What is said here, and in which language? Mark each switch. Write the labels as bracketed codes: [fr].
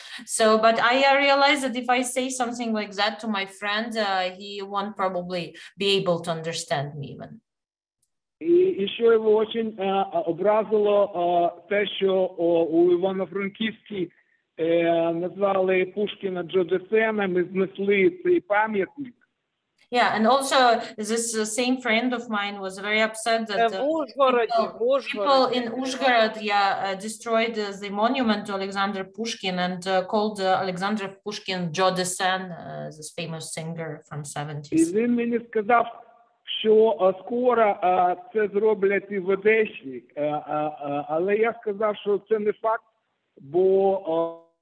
[en] So, but I realized that if I say something like that to my friend, he won't probably be able to understand me even. [uk] І що його дуже образило те, що у Івано-Франківській назвали Пушкіна Джодесеном і знесли цей пам'ятник. [en] Yeah, and also this same friend of mine was very upset that people in Uzhgorod destroyed the monument to Alexander Pushkin and called Alexander Pushkin Jodesen, this famous singer from 70s. [uk] І він мені сказав, що скоро це зроблять і в Одесі, але я сказав, що це не факт, бо...